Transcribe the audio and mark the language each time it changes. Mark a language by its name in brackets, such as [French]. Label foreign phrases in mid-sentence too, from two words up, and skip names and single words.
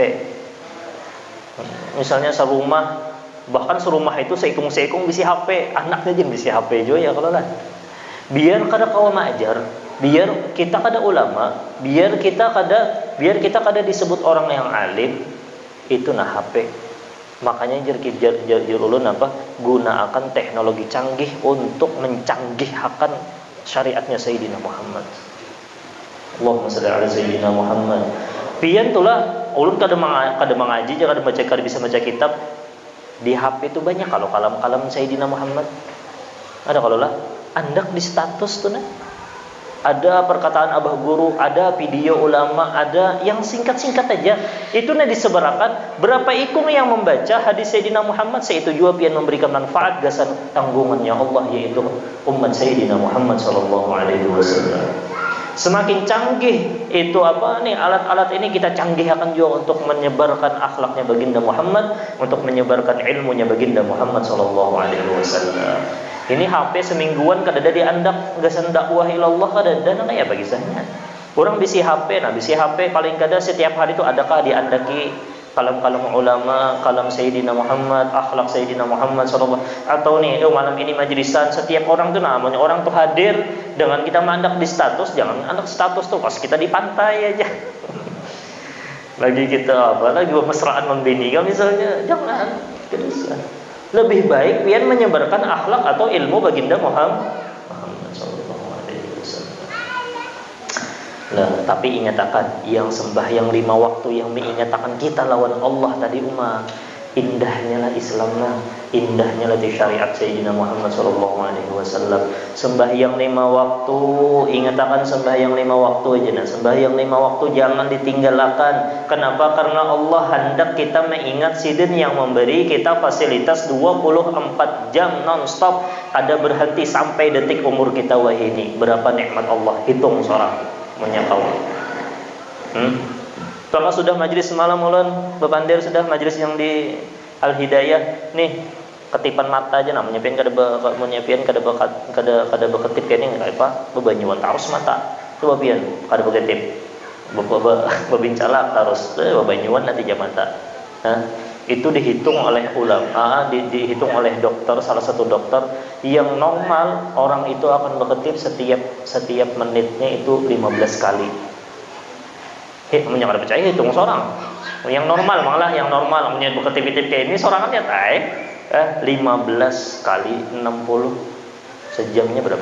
[Banjar] Misalnya serumah, bahkan serumah itu seikung bisi HP, anaknya jen bisi HP juga ya kalau lah. Biar kada kawa maajar, biar kita kada ulama, biar kita kada disebut orang yang alim, itu HP. Makanya jar ulun gunakan teknologi canggih untuk mencanggihkan syariatnya Sayyidina Muhammad. [Arabic] اللهم صل على سيدنا محمد. [Banjar] Pian tulah ulun kada mengaji, kada baca, kada bisa baca kitab. Di HP itu banyak kalau kalam-kalam Sayyidina Muhammad. Ada kalau lah andak di status tuh ada perkataan abah guru, ada video ulama, ada yang singkat-singkat aja. Itu disebarakan berapa ikung yang membaca hadis Sayyidina Muhammad, itu juga pian memberikan manfaat gasan tanggungannya Allah, yaitu umat Sayyidina Muhammad [Arabic] صلى الله عليه وسلم. [Banjar] Semakin canggih itu alat-alat ini kita canggihkan juga untuk menyebarkan akhlaknya baginda Muhammad, untuk menyebarkan ilmunya baginda Muhammad [Arabic] صلى الله عليه وسلم. [Banjar] Ini HP semingguan kadada diandak gasan [Arabic] دعوة إلى الله [Banjar] kadada ya bagi sana. Orang bisi HP, bisi HP paling kada setiap hari itu adakah diandaki kalam-kalam ulama, kalam Sayyidina Muhammad, akhlak Sayyidina Muhammad sallallahu. Atau nih, malam ini majlisan, setiap orang tuh namanya orang tuh hadir dengan kita mandak di status, jangan mandak status tuh pas kita di pantai aja. Lagi kita apa? Lagi mesraan membinikan misalnya, jangan. Lebih baik pian menyebarkan akhlak atau ilmu baginda Muhammad [Arabic] صلى الله عليه وسلم. [Banjar] Nah, tapi ingat akan yang sembahyang 5 waktu yang mengingatkan kita lawan Allah tadi umat. Indahnya lah Islam lah, indahnya lah syariat Sayyidina Muhammad [Arabic] صلى الله عليه وسلم. [Banjar] Sembahyang 5 waktu, ingat akan sembahyang 5 waktu aja nah. Sembahyang 5 waktu jangan ditinggalkan. Kenapa? Karena Allah hendak kita mengingat sidin yang memberi kita fasilitas 24 jam non-stop. Ada berhenti sampai detik umur kita wahini. Berapa nikmat Allah, hitung seorang menyakau. Kalau sudah majlis semalam ulun bepandir sudah majlis yang di Al Hidayah nih ketipan mata aja namanya pian kada menyiapin kada beketip pian ini apa bebanyuan tarus mata coba pian kada beketip bebincalak tarus bebanyuan nanti jam mata. Itu dihitung oleh ulama, dihitung oleh dokter, salah satu dokter yang normal orang itu akan beketip setiap menitnya itu 15 kali. Yang ada percaya hitung seorang. Yang normal malah yang normal punya beketip kayak ini seorang kan ya 15 kali 60 sejamnya berapa?